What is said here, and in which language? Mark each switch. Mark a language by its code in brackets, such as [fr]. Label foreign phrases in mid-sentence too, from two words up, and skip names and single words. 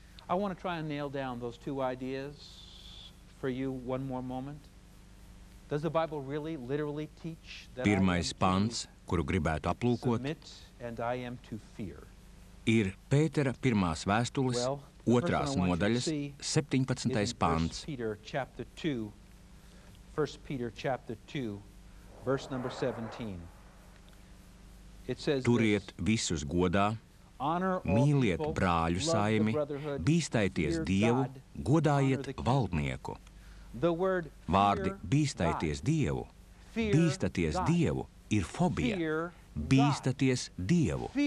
[lv] Pirmais pants, kuru gribētu aplūkot, ir Pētera pirmās vēstules 2. nodaļas 17. pants. [en] 1 Peter chapter 2, verse number 17. It says [lv] Turiet visus godā, mīliet brāļu saimi, bīstaities Dievu, godājiet valdnieku. Vārdi bīstaities Dievu, bīstaties Dievu ir fobija, bīstaties Dievu.